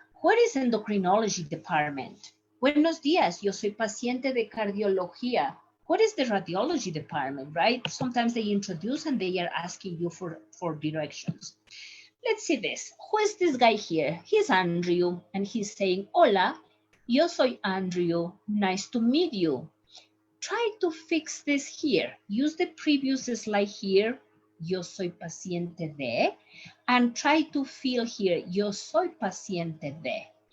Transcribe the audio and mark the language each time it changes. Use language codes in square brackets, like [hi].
[en] What is endocrinology department? [es] Buenos días, yo soy paciente de cardiología. [en] What is the radiology department, right? Sometimes they introduce and they are asking you for directions. Let's see this. Who is this guy here? He's Andrew, and he's saying, [es] hola, yo soy Andrew, [en] nice to meet you. Try to fix this here. Use the previous slide here, [es] yo soy paciente de, [en] and try to fill here, yo soy paciente de.